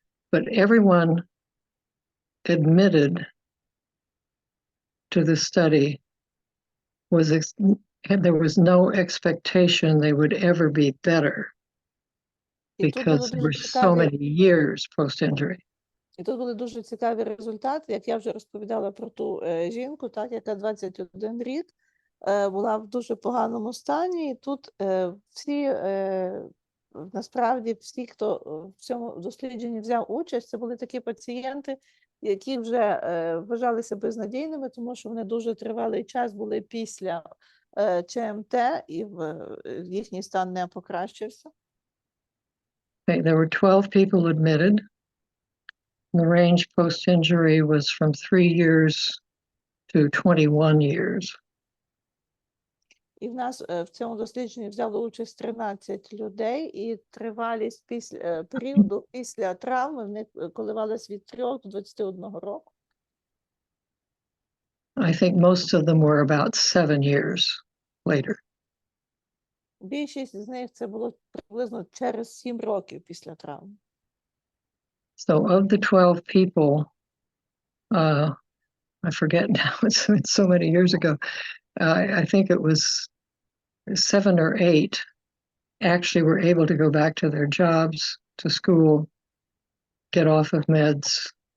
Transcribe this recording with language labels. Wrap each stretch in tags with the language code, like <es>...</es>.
<en>But everyone admitted to the study there was no expectation they would ever be better because there were so many years post-injury.</en> <uk>І тут були дуже цікаві результати, як я вже розповідала про ту жінку, так, яка 21 рік була в дуже поганому стані. І тут всі, насправді, всі, хто в цьому дослідженні взяв участь, це були такі пацієнти, які вже вважалися безнадійними, тому що вони дуже тривалий час були після ЧМТ, і їхній стан не покращився.</uk> <en>Okay, there were 12 people admitted. The range post-injury was from 3 years to 21 years.</en> <uk>І в нас в цьому дослідженні взяло участь 13 людей, і тривалість періоду після травми в них коливалась від 3 до 21 року.</uk> <en>I think most of them were about 7 years later.</en> <uk>Більшість з них це було приблизно через 7 років після травми.</uk> <en>So of the 12 people, I forget now, it's so many years ago, I think it was 7 or 8 actually were able to go back to their jobs, to school, get off of meds.</en>